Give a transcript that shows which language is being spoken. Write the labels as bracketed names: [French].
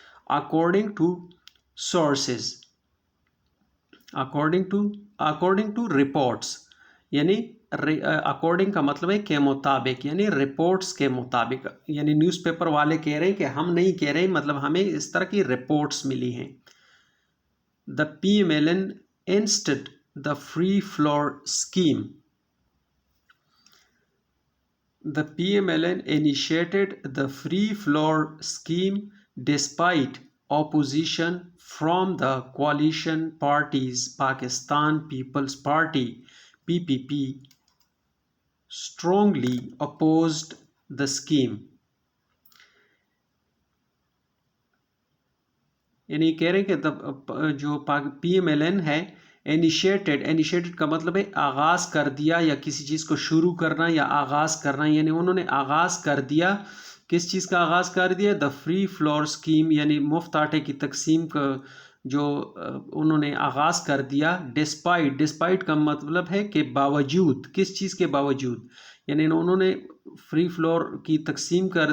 [English] according to sources, according to reports, [Urdu] یعنی according کا مطلب ہے کہ مطابق، یعنی رپورٹس کے مطابق، یعنی نیوز پیپر والے کہہ رہے ہیں کہ ہم نہیں کہہ رہے، مطلب ہمیں اس طرح کی رپورٹس ملی ہیں۔ [English] The P M L N initiated the free floor scheme. The PMLN initiated the free floor scheme despite opposition from the coalition parties. Pakistan People's Party (PPP) strongly opposed the scheme. [Urdu] یعنی کہہ رہے ہیں کہ جو P M L N ہے، initiated کا مطلب ہے آغاز کر دیا، یا کسی چیز کو شروع کرنا یا آغاز کرنا، یعنی انہوں نے آغاز کر دیا۔ کس چیز کا آغاز کر دیا؟ [English] the free floor scheme, [Urdu] یعنی مفت آٹے کی تقسیم کا جو انہوں نے آغاز کر دیا۔ ڈسپائٹ کا مطلب ہے کہ باوجود، کس چیز کے باوجود، یعنی انہوں نے فری فلور کی تقسیم